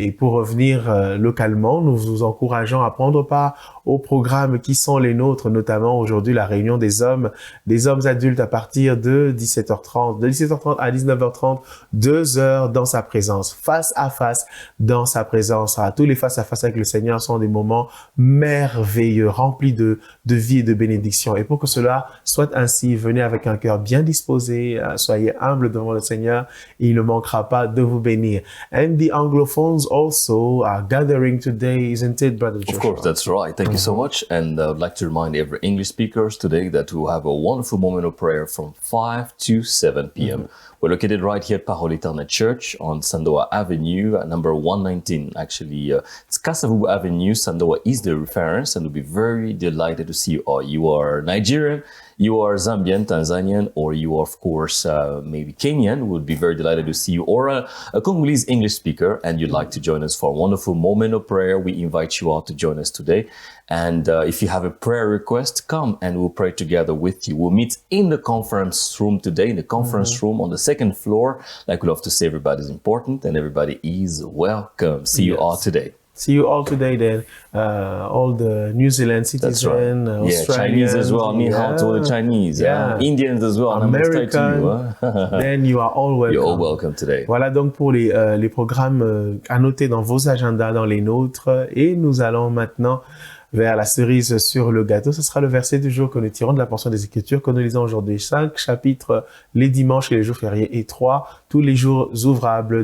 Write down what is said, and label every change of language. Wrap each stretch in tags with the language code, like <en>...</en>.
<fr>Et pour revenir localement, nous vous encourageons à prendre part aux programmes qui sont les nôtres, notamment aujourd'hui la réunion des hommes adultes à partir de 17h30, de 17h30 à 19h30, 2 heures dans sa présence, face à face dans sa présence. Tous les face à face avec le Seigneur sont des moments merveilleux, remplis de vie et de bénédiction. Et pour que cela soit ainsi, venez avec un cœur bien disposé, soyez humble devant le Seigneur, et il ne manquera pas de vous bénir.</fr> <en>And the Anglophones also are gathering today, isn't it, Brother Joshua? Of course, that's right. Thank you so much. And I would like to remind every English speakers today that we will have a wonderful moment of prayer from 5 to 7 p.m. We're located right here at Parole Éternelle Church on Sandoa Avenue, number 119. Actually, it's Kasavubu Avenue. Sandoa is the reference, and we'll be very delighted to see you all. You are Nigerian, you are Zambian, Tanzanian, or you are, of course, maybe Kenyan. We'll be very delighted to see you, or a Congolese English speaker, and you'd like to join us for a wonderful moment of prayer. We invite you all to join us today. And if you have a prayer request, come and we'll pray together with you. We'll meet in the conference room today, in the conference room on the 2nd floor. Like we love to say, everybody's important and everybody is welcome. See you all today. See you all today then. All the New Zealand citizens, Australians, Chinese as well.</en> <zh>Ni hao</zh> <en>to the Chinese. Indians as well. American. Then you are all welcome. You're all welcome today.</en> <fr>Voilà donc pour les programmes à noter dans vos agendas, dans les nôtres. Et nous allons maintenant vers la cerise sur le gâteau. Ce sera le verset du jour que nous tirons de la portion des Écritures que nous lisons aujourd'hui. 5 chapitres, les dimanches et les jours fériés, et 3, tous les jours ouvrables.</fr>